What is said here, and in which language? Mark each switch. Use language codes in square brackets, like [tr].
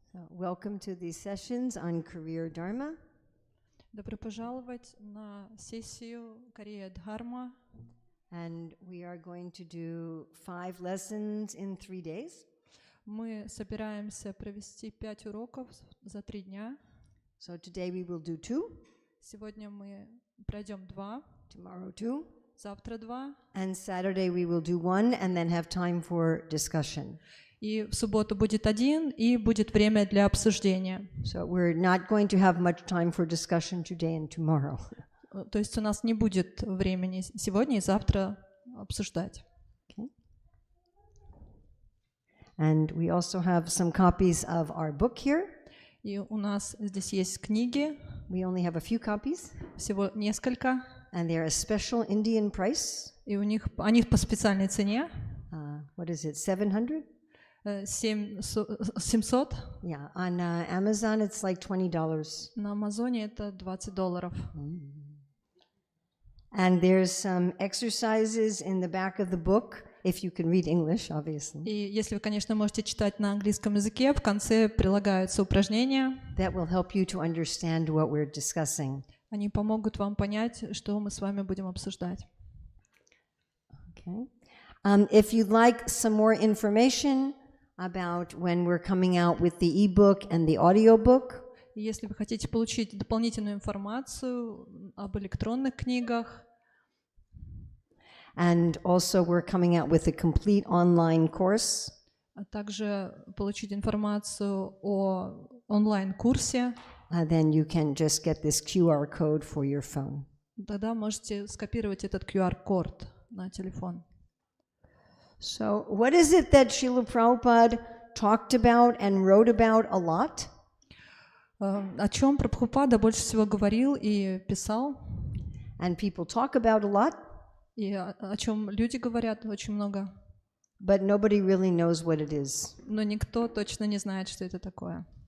[en] Welcome to these sessions on Career Dharma. [ru] Добро пожаловать на сессию Карьеры Дхарма. [en] And we are going to do 5 lessons in 3 days. [ru] Мы собираемся провести 5 уроков за 3 дня. [en] So today we will do 2. [ru] Сегодня мы пройдем 2. [en] Tomorrow 2. [ru] Завтра 2. [en] And Saturday we will do 1 and then have time for discussion. [ru] И в субботу будет 1, и будет время для обсуждения. [en] So we're not going to have much time for discussion today and tomorrow. [ru] То есть у нас не будет времени сегодня и завтра обсуждать. [en] Okay. And we also have some copies of our book here. [ru] И у нас здесь есть книги. [en] We only have a few copies. [ru] Всего несколько. [en] And they're a special Indian price. [ru] И они по специальной цене. [en] What is it, 700? 700. Yeah, on Amazon it's like $20. [ru] На Амазоне это $20. [en] And there's some exercises in the back of the book, if you can read English, obviously. [ru] И если вы, конечно, можете читать на английском языке, в конце прилагаются упражнения. [en] That will help you to understand what we're discussing. [ru] Они помогут вам понять, что мы с вами будем обсуждать. [en] Okay. If you'd like some more information about when we're coming out with the ebook and the audiobook, [ru] если вы хотите получить дополнительную информацию об электронных книгах, [en] and also we're coming out with a complete online course, [ru] а также получить информацию о онлайн-курсе, [en] then you can just get this QR code for your phone. [ru] Тогда можете скопировать этот QR-код на телефон. [en] So, what is it that Srila Prabhupada talked about and wrote about a lot? [ru] О чем Прабхупада больше всего говорил и писал? [en] And people talk about a lot. [ru] И о чем люди говорят очень много. [en] But nobody really knows what it is. [ru] Но никто точно не знает, что это такое.